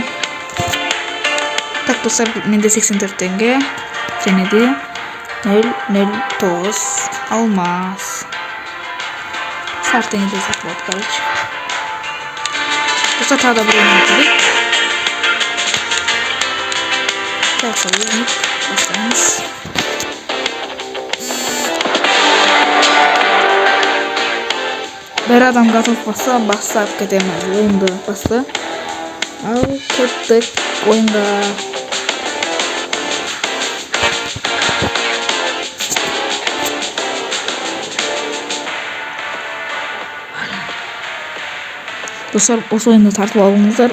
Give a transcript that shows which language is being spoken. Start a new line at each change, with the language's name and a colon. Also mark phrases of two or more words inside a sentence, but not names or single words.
Kazakh: Так, достар, менде 84 теңге және де 009 алмас. Сарт теңге сатып алды, короче. Достар, тағы да бір ойын өтелік. Так, ойын бастаймыз. Bir adam готов болса, бастап кетеміз. Ойынды басты. Ал кеттік ойынға. Достар, осы ойынды тартып алыңыздар.